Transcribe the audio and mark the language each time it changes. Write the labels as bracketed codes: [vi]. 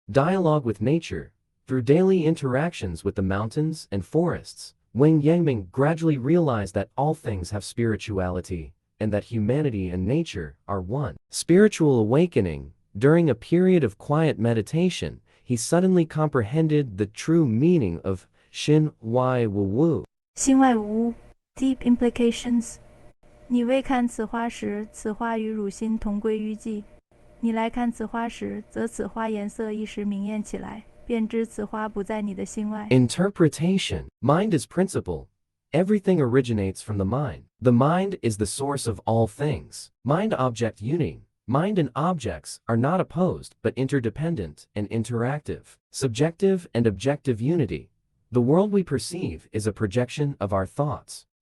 [en] Dialogue with nature. Through daily interactions with the mountains and forests, Wang Yangming gradually realized that all things have spirituality, and that humanity and nature are one. Spiritual awakening. During a period of quiet meditation, he suddenly comprehended the true meaning of 心外无物. 心外无物 Deep implications. [zh] 你未看此花时，此花与汝心同归于尽；你来看此花时，则此花颜色一时明艳起来，便知此花不在你的心外。 [en] Interpretation. Mind is principle. Everything originates from the mind. The mind is the source of all things. Mind-object unity. Mind and objects are not opposed but interdependent and interactive. Subjective and objective unity. The world we perceive is a projection of our thoughts.